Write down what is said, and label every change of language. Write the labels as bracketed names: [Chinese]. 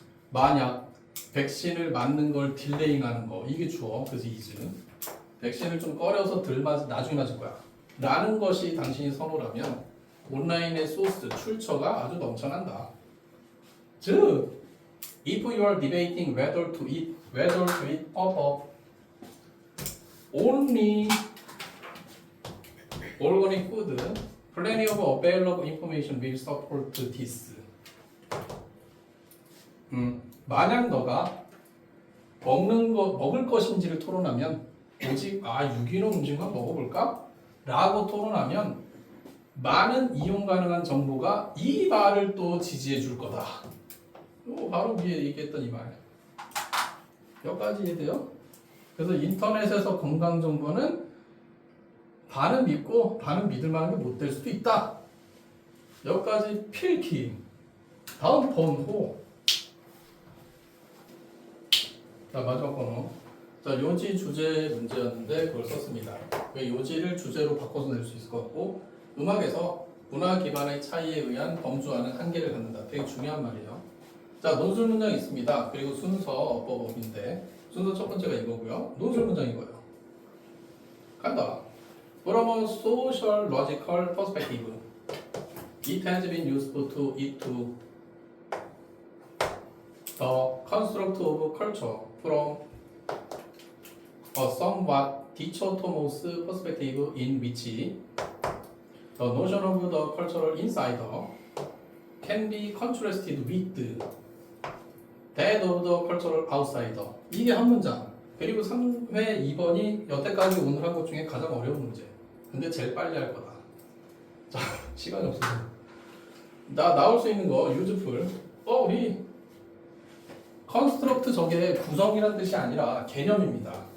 [Korean] 만약 백신을 맞는 걸 딜레잉하는 거 이게 주어. 그래서 is. 백신을 좀 꺼려서 나중에 맞을 거야. 라는 것이 당신이 선호라면 온라인의 소스 출처가 아주 넘쳐난다. 즉 [English] if you are debating whether to eat above only organic food, plenty of available information will support this. [Korean] 만약 너가 먹을 것인지를 토론하면 오직 유기농 음식만 먹어볼까? 라고 토론하면 많은 이용 가능한 정보가 이 말을 또 지지해 줄 거다. 바로 위에 얘기했던 이 말. 여기까지 이해돼요? 그래서 인터넷에서 건강 정보는 반은 믿고 반은 믿을 만한 게 못 될 수도 있다. 여기까지 필기. 다음 번호. 자 마지막 번호. 자 요지 주제 문제였는데 그걸 썼습니다. 요지를 주제로 바꿔서 낼 수 있을 것 같고 음악에서 문화 기반의 차이에 의한 범주와는 한계를 갖는다. 되게 중요한 말이에요. 자 논술 문장이 있습니다. 그리고 순서 어법인데 순서 첫 번째가 이거고요. 논술 문장인 거예요. 간다. [English] From a social logical perspective, it has been useful to the construct of culture from a somewhat dichotomous perspective in which the notion of the cultural insider can be contrasted with that of the cultural outsider. [Korean] 이게 한 문장. 그리고 3회 2번이 여태까지 오늘 한 것 중에 가장 어려운 문제. 근데 제일 빨리 할 거다. 자, 시간이 없어서. 나올 수 있는 거 useful. 우리 construct 저게 구성이란 뜻이 아니라 개념입니다.